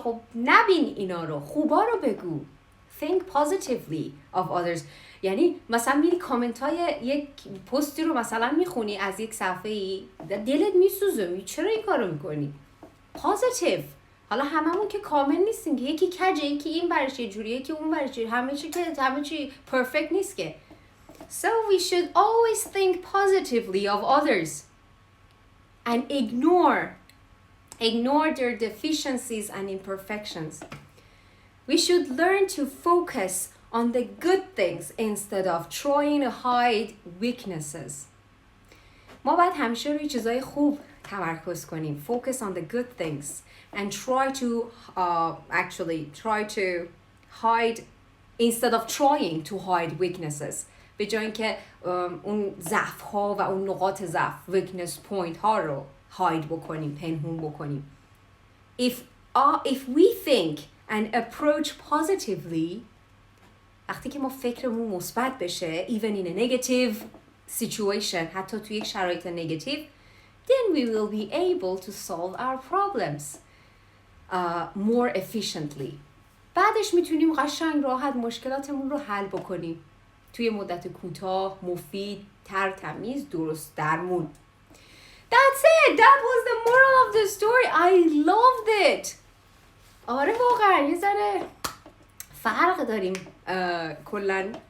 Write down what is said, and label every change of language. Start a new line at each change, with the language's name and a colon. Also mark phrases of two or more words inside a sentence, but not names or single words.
Persian: خب نبین اینا رو، خوبا رو بگو.
English: Think positively of others.
Persian: یعنی مثلا میری کامنت های یک پستی رو مثلا میخونی از یک صفحه‌ای، دلت میسوزه، چرا این کارو میکنی؟
English: Positive.
Persian: حالا هممون که کامل نیستیم که یکی کجه، یکی این برش یه جوریه، یکی اون برش همه چی پرفکت نیست که.
English: So we should always think positively of others and ignore their deficiencies and imperfections. We should learn to focus on the good things instead of trying to hide weaknesses.
Persian: ما باید hamiشه روی چیزای خوب تمرکز کنیم.
English: Focus on the good things and try to hide instead of trying to hide weaknesses.
Persian: به جای اینکه اون ضعف ها و اون نقاط ضعف
English: weakness point
Persian: ها رو hide بکنیم، پنهون بکنیم.
English: If we think and approach positively،
Persian: وقتی که ما فکرمون مثبت بشه
English: even in a negative situation،
Persian: حتی توی یک شرایط
English: negative، then we will be able to solve our problems more efficiently.
Persian: بعدش میتونیم قشنگ راحت مشکلاتمون رو حل بکنیم توی مدت کوتاه، مفید، تمیز، درست درمون.
English: That's it. That was the moral of the story. I loved it.
Persian: آره واقعا یه ذره فرق داریم کلن